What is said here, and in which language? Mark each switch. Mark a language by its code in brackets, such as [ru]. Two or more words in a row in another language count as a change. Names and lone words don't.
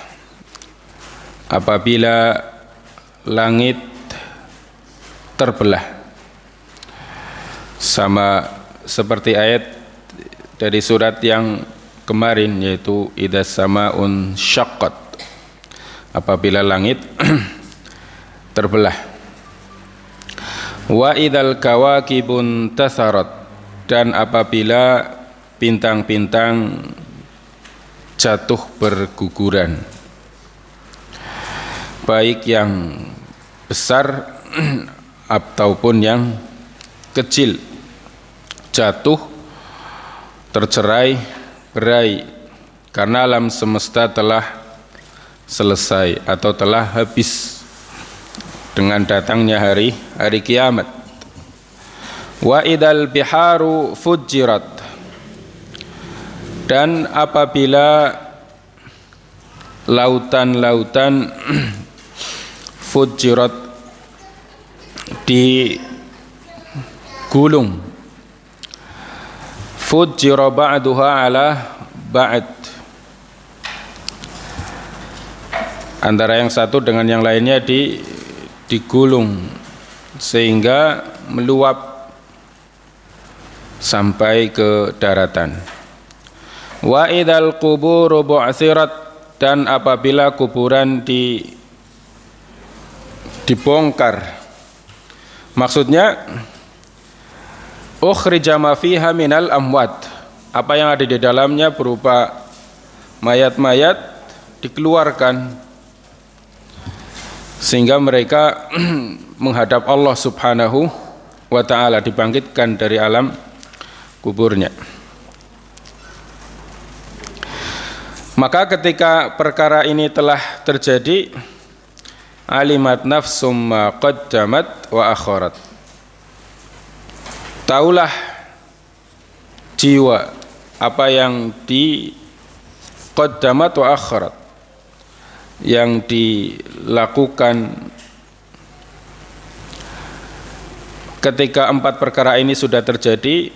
[id] Apabila langit terbelah. Sama seperti ayat dari surat yang kemarin, yaitu [ar] idza samaun syaqqat, [id] apabila langit terbelah. [ar] Wa idzal kawakibun tasarat, [id] dan apabila bintang-bintang jatuh berguguran, baik yang besar ataupun yang kecil, jatuh tercerai berai karena alam semesta telah selesai atau telah habis dengan datangnya hari kiamat. [ar] Wa idal biharu fujirat, [id] dan apabila lautan-lautan fujirat [ar] digulung, fujira ba'duha ala ba'd, [id] antara yang satu dengan yang lainnya digulung sehingga meluap sampai ke daratan. [ar] Wa idzal quburu bu'tsirat, [id] dan apabila kuburan dibongkar, maksudnya [ar] ukhrija ma fiha minal amwat, [id] apa yang ada di dalamnya berupa mayat-mayat dikeluarkan sehingga mereka menghadap Allah [ar] Subhanahu wa ta'ala, [id] dibangkitkan dari alam kuburnya. Maka ketika perkara ini telah terjadi, [ar] alimat nafsum ma qaddamat wa akharat, [id] taulah jiwa apa yang [ar] qaddamat wa akharat, [id] yang dilakukan ketika empat perkara ini sudah terjadi.